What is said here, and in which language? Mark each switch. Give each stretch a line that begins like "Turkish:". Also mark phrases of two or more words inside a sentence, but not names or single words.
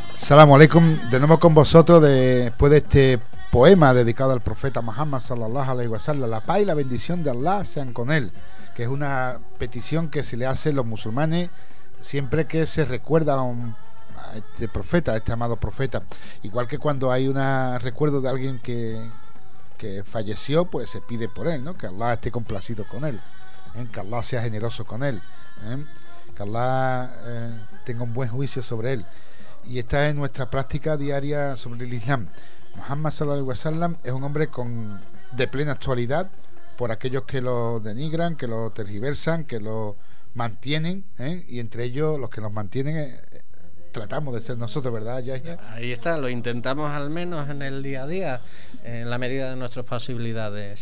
Arabic: السلام عليكم,
Spanish: de nuevo con vosotros después de este poema dedicado al profeta Muhammad
Arabic: صلى الله عليه وسلم.
Spanish: La paz y la bendición de Allah sean con él, que es una petición que se le hace a los musulmanes siempre que se recuerda a este profeta, a este amado profeta. Igual que cuando hay un recuerdo de alguien que falleció, pues se pide por él, ¿no? Que Allah esté complacido con él, que Allah sea generoso con él, que Allah tenga un buen juicio sobre él. Y esta es nuestra práctica diaria sobre el Islam. Muhammad
Arabic: صلى الله عليه وسلم
Spanish: es un hombre de plena actualidad por aquellos que lo denigran, que lo tergiversan, que lo mantienen, y entre ellos los que nos mantienen tratamos de ser nosotros, ¿verdad, Yahya? Ahí está, lo intentamos al menos en el día a día, en la medida de nuestras posibilidades.